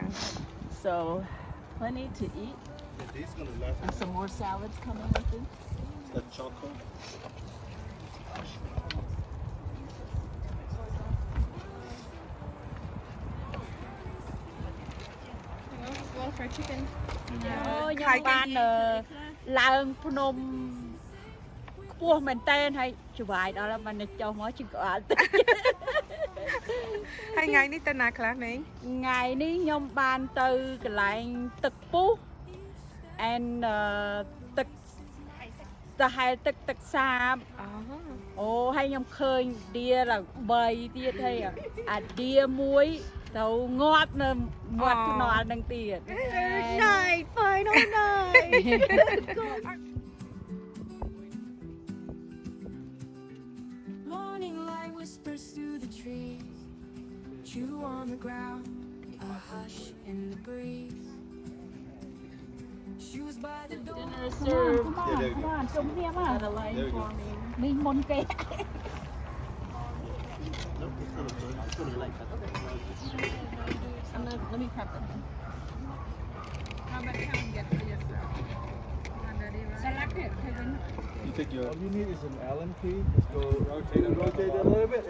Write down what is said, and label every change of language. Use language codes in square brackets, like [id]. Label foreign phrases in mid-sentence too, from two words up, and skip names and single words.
[en] So plenty to eat. And some more salads coming with it. Is that chocolate? Well, fried chicken. [km] អូខ្ញុំបានឡើងភ្នំខ្ពស់មែនតើហើយច្បាយដល់ហើយបានចុះមកជិះក្បាលតិច ហើយថ្ងៃនេះទៅណាខ្លះណេង ថ្ងៃនេះខ្ញុំបានទៅកន្លែងទឹកពុះ and ទឹកសាហាវទឹកសាប អូហើយខ្ញុំឃើញឌៀដល់3ទៀតហើយអាឌៀមួយទៅងាប់នៅមាត់ថ្នល់នឹងទៀត [en] Night, final night. Morning light whispers through the trees. Chew on the ground, a hush in the breeze. Shoes by the door. Dinner is served. Come on, come here, come Got a line There we go. for me. [km] នេះមុនគេ [en] Nope, it's gonna burn. It's gonna like that. Let me prep it. How about come and get for yourself? You take your. All you need is an Allen key. Just go rotate it a little bit.